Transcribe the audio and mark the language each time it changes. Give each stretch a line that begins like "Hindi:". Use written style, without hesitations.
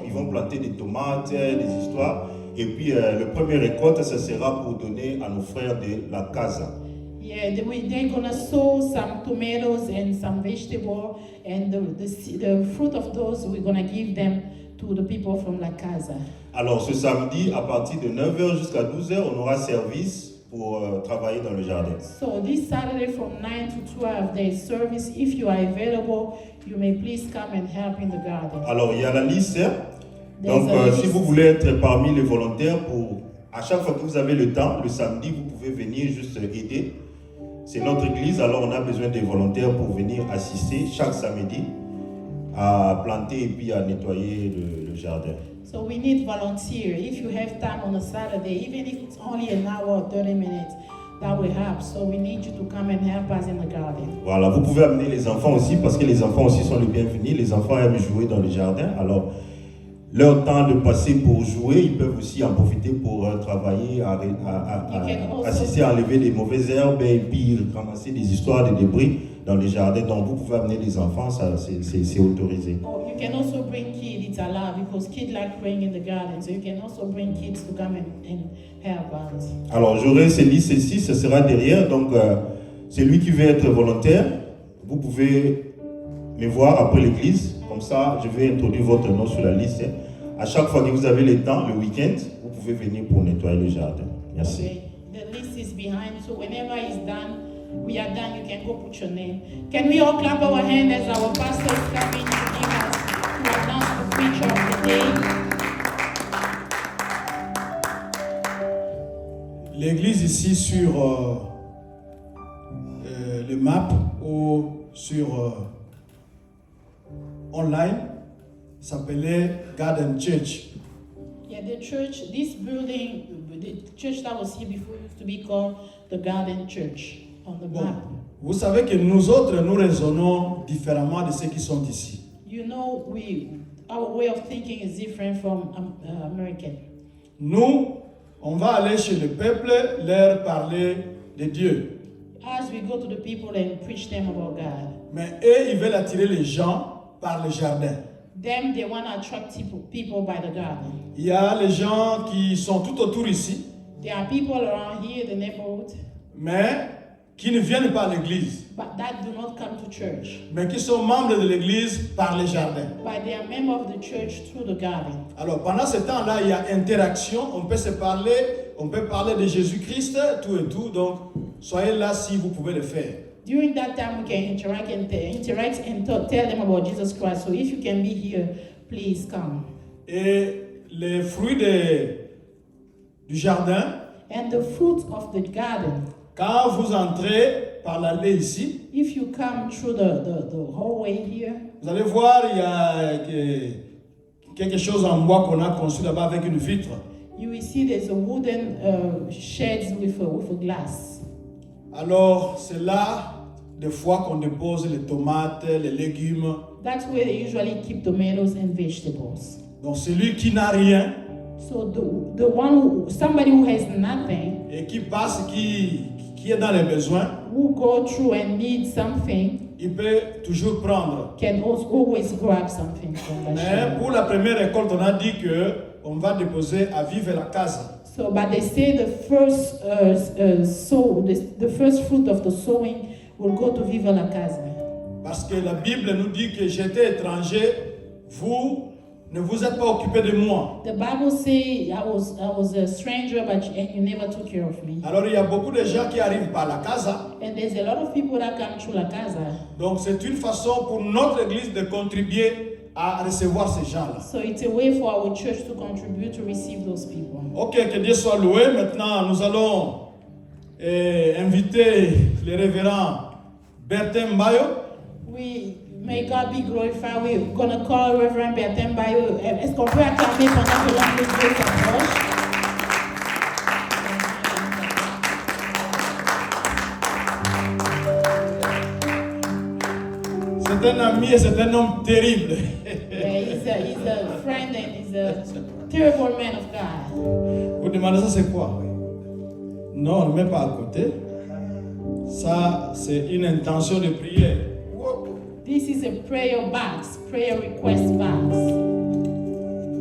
French: Ils vont planter des tomates, des histoires. Et puis le premier récolte, ça sera pour donner à nos frères de la casa.
English: Yeah, they're gonna sow some tomatoes and some vegetable, and the fruit of those we're gonna give them to the people from La Casa.
French: Alors ce samedi, à partir de 9h jusqu'à 12h, on aura service pour travailler dans le jardin.
English: So this Saturday from 9 to 12, there is service. If you are available, you may please come and help in the garden.
French: Alors il y a la liste. Donc si vous voulez être parmi les volontaires, à chaque fois que vous avez le temps, le samedi, vous pouvez venir juste aider. C'est notre église, alors on a besoin des volontaires pour venir assister chaque samedi à planter et puis à nettoyer le jardin.
English: So we need volunteers. If you have time on a Saturday, even if it's only an hour or 30 minutes, that will help. So we need you to come and help us in the garden.
French: Voilà, vous pouvez amener les enfants aussi parce que les enfants aussi sont les bienvenus. Les enfants aiment jouer dans le jardin, alors leur temps de passer pour jouer, ils peuvent aussi en profiter pour travailler, assister à enlever des mauvaises herbes et puis ramasser des histoires de débris dans les jardins. Donc vous pouvez amener les enfants, ça c'est autorisé.
English: Oh, you can also bring kids, it's allowed because kids like playing in the garden. So you can also bring kids to come and help us.
French: Alors j'aurai ces listes ici, ce sera derrière. Donc celui qui veut être volontaire, vous pouvez me voir après l'église. Comme ça, je vais introduire votre nom sur la liste. À chaque fois que vous avez le temps, le week-end, vous pouvez venir pour nettoyer le jardin. Merci.
English: Okay. The list is behind, so whenever it's done, we are done, you can go put your name. Can we all clap our hands as our pastor is coming to give us, to announce the preacher of the day?
French: L'église ici sur le map ou sur online s'appelait Garden Church.
English: Yeah, the church, this building, the church that was here before used to be called the Garden Church on the
French: Bon,
English: map.
French: vous savez que nous autres, nous raisonnons différemment de ceux qui sont ici.
English: You know, our way of thinking is different from American.
French: Nous, on va aller chez le peuple, leur parler de Dieu.
English: As we go to the people and preach them about God,
French: Mais eux, ils veulent attirer les gens par le jardin.
English: them they want to attract people by the garden.
French: Il y a les gens qui sont tout autour ici,
English: There are people around here, the neighborhood,
French: mais qui ne viennent pas à l'église,
English: but that do not come to church.
French: mais qui sont membres de l'église par le jardin.
English: But they are members of the church through the garden.
French: Alors pendant ce temps-là, il y a interaction, on peut se parler, on peut parler de Jésus-Christ, tout et tout, donc soyez là si vous pouvez le faire.
English: During that time, we can interact and tell them about Jesus Christ. So if you can be here, please come.
French: Et les fruits du jardin,
English: And the fruit of the garden,
French: quand vous entrez par l'allée ici,
English: if you come through the hallway here,
French: vous allez voir, il y a quelque chose en bois qu'on a construit là-bas avec une vitre.
English: you will see there's a wooden sheds with a glass.
French: Alors, c'est là, des fois, qu'on dépose les tomates, les légumes.
English: That's where they usually keep tomatoes and vegetables.
French: Donc, celui qui n'a rien
English: So somebody who has nothing, et qui passe, qui est dans les besoins, who go through and need something,
French: il peut toujours prendre.
English: can also always grab something from the
French: Mais
English: shed.
French: pour la première récolte, on a dit qu'on va déposer à Vive la Casa.
English: So, but they say the first the first fruit of the sowing will go to Viva la Casa.
French: Parce que la Bible nous dit que j'étais étranger, vous ne vous êtes pas occupé de moi.
English: The Bible says I was a stranger, but you never took care of me.
French: Alors il y a beaucoup de gens qui arrivent par la casa.
English: And there's a lot of people that come through la casa.
French: Donc c'est une façon pour notre église de contribuer à recevoir ces gens-là.
English: So it's a way for our church to contribute to receive those people.
French: Ok, que Dieu soit loué. Maintenant, nous allons inviter le révérend Bertin Mbayo.
English: May God be glorified. We're going to call Reverend Bertin Bayo.
French: Est-ce qu'on peut acclamer pendant que l'homme de Dieu s'approche? C'est un ami et c'est un homme terrible.
English: Yeah, he's a friend and he's a terrible man of God.
French: Vous demandez ça c'est quoi? Non, ne mets pas à côté. Ça, c'est une intention de prière.
English: This is a prayer box, prayer request box.
French: Alléluia.